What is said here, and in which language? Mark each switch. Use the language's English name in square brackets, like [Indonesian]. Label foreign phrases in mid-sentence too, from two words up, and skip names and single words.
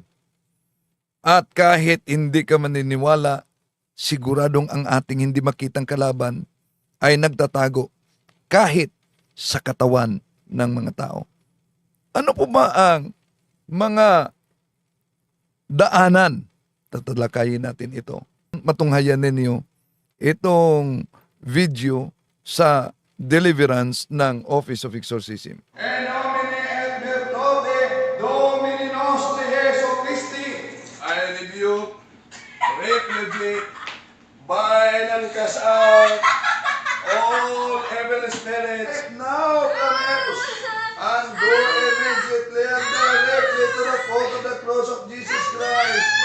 [Filipino] At kahit hindi ka maniniwala, siguradong ang ating hindi makitang kalaban ay nagtatago kahit sa katawan ng mga tao. Ano po ba ang mga daanan? Tatalakayin natin ito. Matunghayan ninyo itong video sa deliverance ng Office of Exorcism. [Latin] En nomine et virtute Domini nostri Jesu Christi, [English] I rebuke, repudiate, bind and cast out all evil spirits now from us, and go immediately and directly to the foot of the cross of Jesus Christ.